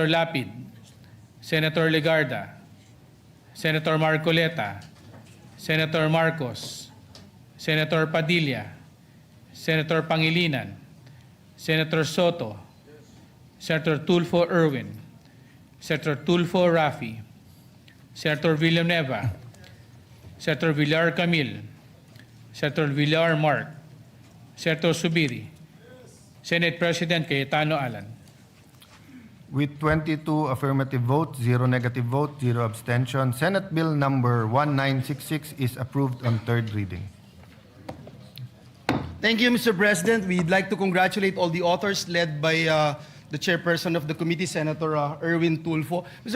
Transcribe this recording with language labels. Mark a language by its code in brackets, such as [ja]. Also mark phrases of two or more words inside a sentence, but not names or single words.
[en] Lapid, Senator Legarda, Senator Marcoleta, Senator Marcos, Senator Padilla, Senator Pangilinan, Senator Soto, Senator Tulfo Erwin, Senator Tulfo Rafi, Senator Villanueva, Senator Villar Camil, Senator Villar Mark, Senator Subiri, Senate President Cayetano Alan. With 22 affirmative votes, 0 negative votes, 0 abstention, Senate Bill number 1966 is approved on third reading. Thank you, Mr. President. We'd like to congratulate all the authors led by the chairperson of the committee, Senator Erwin Tulfo. Mr.